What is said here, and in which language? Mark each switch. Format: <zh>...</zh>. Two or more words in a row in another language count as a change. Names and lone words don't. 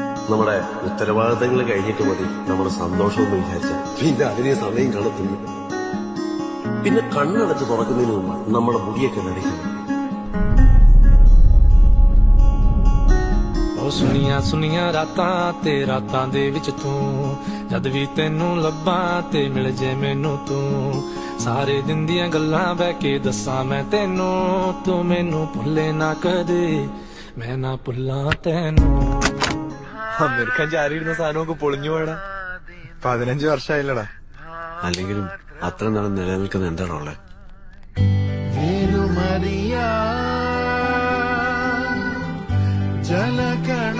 <ml>നമ്മുടെ ഉത്തരവാദിത്തങ്ങൾ കഴിഞ്ഞിട്ട് മതി നമ്മുടെ സന്തോഷമെന്ന് വിചാരിച്ച പിന്നെ അതിനെ സമയം കാണത്തുള്ളൂ. പിന്നെ കണ്ണടച്ച് തുറക്കുന്നതിന് മുമ്പ് നമ്മുടെ മുടിയൊക്കെ നടിക്കുന്നു.</ml> <pa>ਸੁਨੀਆਂ ਸੁਨੀਆਂ ਰਾਤਾਂ ਤੇ ਰਾਤਾਂ ਦੇ ਵਿੱਚ ਤੂੰ ਜਦ ਵੀ ਤੈਨੂੰ ਲੱਭਾਂ ਤੇ ਮਿਲ ਜੇ ਮੈਨੂੰ ਤੂੰ ਸਾਰੇ ਦਿਨ ਦੀਆਂ ਗੱਲਾਂ ਬਹਿ ਕੇ ਦੱਸਾਂ ਮੈਂ ਤੈਨੂੰ ਤੂੰ ਮੈਨੂੰ ਭੁੱਲੇ ਨਾ ਕਦੇ ਮੈਂ ਨਾ ਭੁੱਲਾਂ ਤੈਨੂੰ.</pa> <ml>അമേരിക്കൻ ചാരിയിരുന്ന സാധനമൊക്കെ പൊളിഞ്ഞു പോയടാ. 15 വർഷമായില്ലടാ. അല്ലെങ്കിലും അത്ര നാളെ നിലനിൽക്കുന്ന എന്താണോ ഉള്ളത്? ജലക</ml>